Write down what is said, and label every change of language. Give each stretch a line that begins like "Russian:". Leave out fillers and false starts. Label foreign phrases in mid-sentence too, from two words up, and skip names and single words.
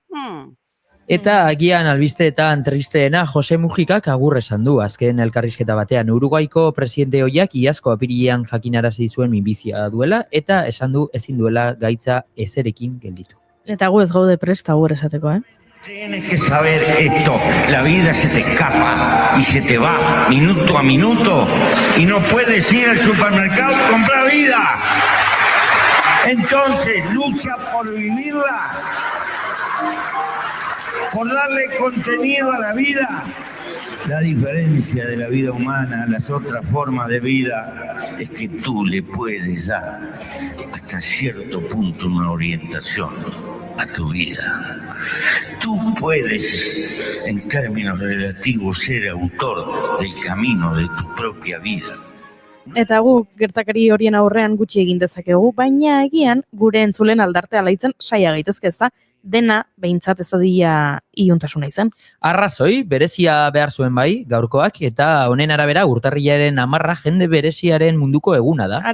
Basque: Eta agian albisteetan tristeena Jose Mujikak agur esan du azken elkarrizketa batean. Uruguaiko presidente ohiak iazko apirilean jakinarazi zuen minbizia duela eta esan du ezin duela gaitza ezerekin gelditu. Eta gu ez gaude prest agur esateko,
Spanish: Tienes que saber esto, la vida se te escapa y se te va minuto a minuto y no puedes ir al supermercado y comprar vida. Entonces lucha por vivirla, por darle contenido a la vida. La diferencia de la vida humana a las otras formas de vida es que tú le puedes dar hasta cierto punto una orientación a tu vida. Tú puedes, en términos relativos, ser autor del camino de tu propia vida.
Basque: Eta gu gertakari horien aurrean gutxi egin dezakegu, baina egian gure entzulen aldarte alaitzen saia gaitezke, ezta? Dena behintzat ez dadila iluntasuna izan. Arrazoi, berezia behar zuen bai, gaurkoak, eta honen arabera urtarrilaren 10 jende bereziaren munduko eguna da.